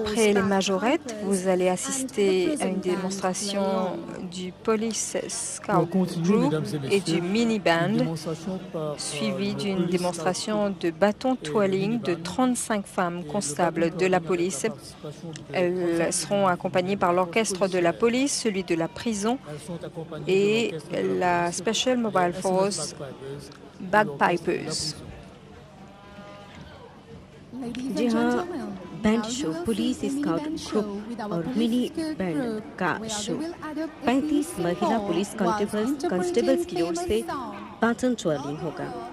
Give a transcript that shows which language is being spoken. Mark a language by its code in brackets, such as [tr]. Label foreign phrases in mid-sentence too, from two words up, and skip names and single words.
[fr] Après les majorettes, vous allez assister à une démonstration du Police Scout Group et du Mini Band, suivie d'une démonstration de bâton twirling de 35 femmes constables de la police. Elles seront accompagnées par l'orchestre de la police, celui de la prison et la Special Mobile Force Bagpipers. [hi] जी हाँ, [en] band show [hi] पुलिस स्काउट ग्रुप और मिनी बैंड का शो 35 महिला [en] police constables [hi] की ओर से [en] baton twirling [hi] होगा।